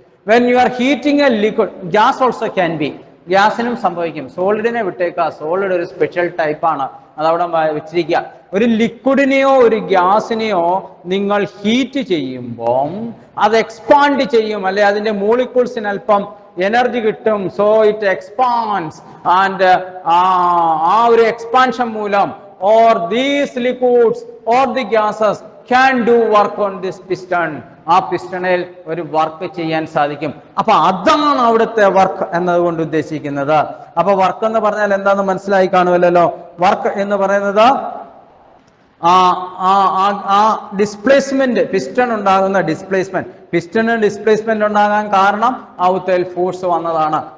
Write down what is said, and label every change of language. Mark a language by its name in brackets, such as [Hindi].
[English] When you are heating a liquid, gas also can be. [Malayalam] ഗ്യാസിനും സംഭവിക്കും. സോളിഡിനെ വിട്ടേക്കുക. Solid ഒരു special ടൈപ്പാണ്, അതവിടെ വെച്ചിരിക്കുക. ഒരു ലിക്വിഡിനെയോ ഒരു ഗ്യാസിനെയോ നിങ്ങൾ ഹീറ്റ് ചെയ്യുമ്പോൾ അത് എക്സ്പാൻഡ് ചെയ്യും, അല്ലെ അതിന്റെ മോളിക്യൂൾസിന് അല്പം എനർജി കിട്ടും. [English] so it expands and [Malayalam] ആ ഒരു എക്സ്പാൻഷൻ മൂലം [English] or these liquids or the gases can do work on this piston. [Malayalam] ആ പിസ്റ്റണിൽ ഒരു വർക്ക് ചെയ്യാൻ സാധിക്കും. അപ്പൊ അതാണ് അവിടുത്തെ വർക്ക് എന്നതുകൊണ്ട് ഉദ്ദേശിക്കുന്നത്. അപ്പൊ വർക്ക് എന്ന് പറഞ്ഞാൽ എന്താണെന്ന് മനസ്സിലായി കാണുമല്ലോ. വർക്ക് എന്ന് പറയുന്നത് ആ ഡിസ്പ്ലേസ്മെന്റ്, പിസ്റ്റൺ ഉണ്ടാകുന്ന ഡിസ്പ്ലേസ്മെന്റ്, പിസ്റ്റണ് ഡിസ്പ്ലേസ്മെന്റ് ഉണ്ടാകാൻ കാരണം ഔത്തേൽ ഫോഴ്സ് വന്നതാണ്.